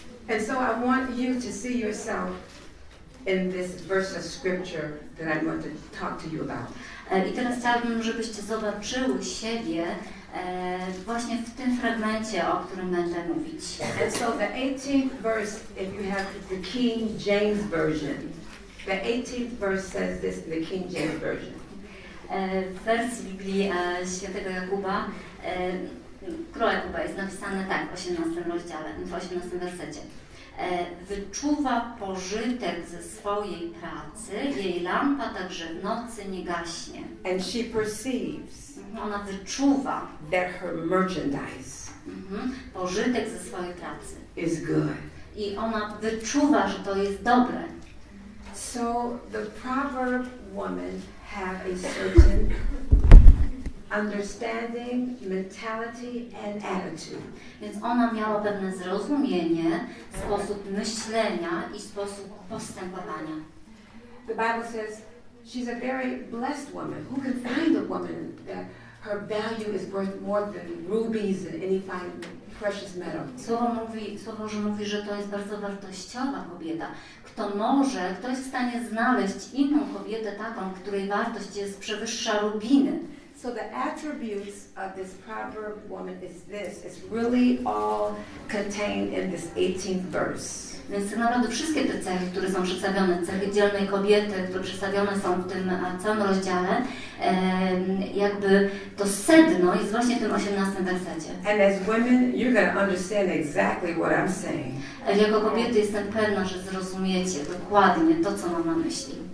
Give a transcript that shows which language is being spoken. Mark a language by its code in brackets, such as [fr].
[en] And so I want you to see yourself in this verse of scripture that I'm going to talk to you about. [pl] I teraz chciałabym, żebyście zobaczyły siebie właśnie w tym fragmencie, o którym będę mówić. [en] And so the 18th verse, if you have the King James Version, the 18th verse says this in the King James Version. [pl] W wersji Biblii świętego Jakuba, króla Jakuba jest napisane tak w 18 rozdziale, w 18 wersecie. Wyczuwa pożytek ze swojej pracy, jej lampa także w nocy nie gaśnie. [en] And she perceives [pl] Ona wyczuwa [en] that her merchandise [pl] pożytek ze swojej pracy. [en] is good. [pl] I ona wyczuwa, że to jest dobre. [en] So the proverb woman have a certain understanding, mentality and attitude. [pl] Więc ona miała pewne zrozumienie, sposób myślenia i sposób postępowania. [en] The Bible says she's a very blessed woman. Who can find a woman that her value is worth more than rubies and any fine precious metal? [pl] Słowo mówi, że to jest bardzo wartościowa kobieta. Kto jest w stanie znaleźć inną kobietę taką, której wartość jest przewyższa rubiny. [en] So the attributes of this proverb woman is this. It's really all contained in this 18th verse. [pl] Więc tak naprawdę wszystkie te cechy, które są przedstawione, cechy dzielnej kobiety, które przedstawione są w tym całym rozdziale, jakby to sedno jest właśnie w tym 18 wersecie. [en] And as women, you're going to understand exactly what I'm saying. [pl] Jako kobiety jestem pewna, że zrozumiecie dokładnie to, co mam na myśli.